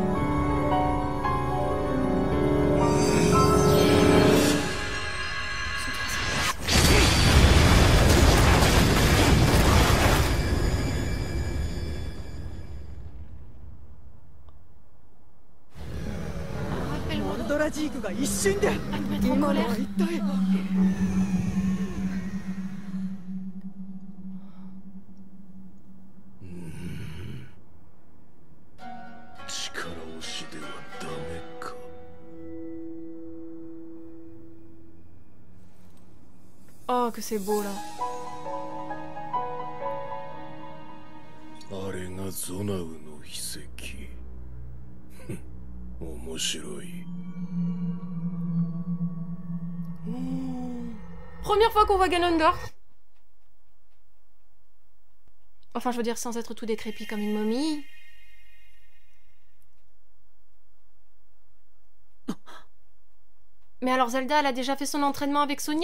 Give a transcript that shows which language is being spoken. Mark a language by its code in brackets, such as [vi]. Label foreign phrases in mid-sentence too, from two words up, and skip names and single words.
[fr] Animateur en colère. [ja] 力押しではダメか。 [fr] Oh, que c'est beau là. [ja] あれがゾナウの秘跡。面白い。 [fr] Première fois qu'on voit Ganondorf. Enfin, je veux dire, sans être tout décrépit comme une momie. Mais alors Zelda, elle a déjà fait son entraînement avec Sonia?